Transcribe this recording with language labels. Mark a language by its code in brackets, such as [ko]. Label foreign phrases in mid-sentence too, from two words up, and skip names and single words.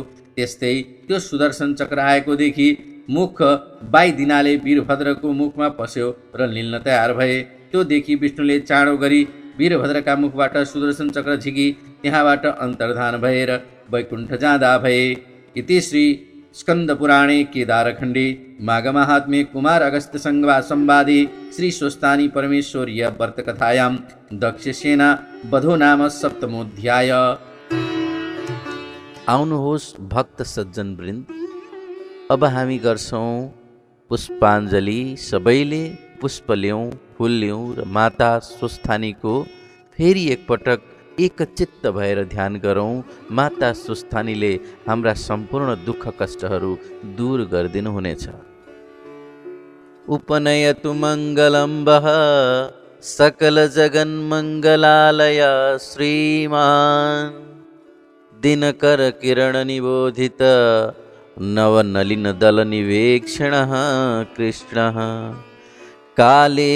[ne] त्यस्तै त्यो सुदर्शन चक्र आएको देखि मुख बाइदिनाले वीरभद्रको मुखमा पस्यो र निल्न तयार भए। त्यो देखि विष्णुले चाँडो गरी वीरभद्रका मुखबाट सुदर्शन चक्र झिकी त्यहाँबाट अन्तर्धान भएर वैकुण्ठ जाँदा भए। [sa] इति श्री स्कंद पुराणे केदारखण्डे माघमाहात्म्ये कुमार अगस्त संवादे श्री स्वस्तानी परमेश्वर्य व्रतकथायां दक्षसेना वधो नाम सप्तमोऽध्याय। [ne] आउनुहोस् भक्त सज्जन वृन्द, अब हामी गर्छौं पुष्पाञ्जली। सबैले पुष्प ल्याउँ, फुल ल्याउँ र माता स्वस्थानीको फेरि एकपटक एकचित्त भएर ध्यान गरौँ। माता स्वस्थानीले हाम्रा सम्पूर्ण दुःख कष्टहरू दूर गरिदिनुहुनेछ। [sa] उपनयतु मङ्गलं वः सकल जगन्मङ्गलालय श्रीमान् दिनकर किरण निबोधित नवनलिन दल निवेक्षणः कृष्णः काले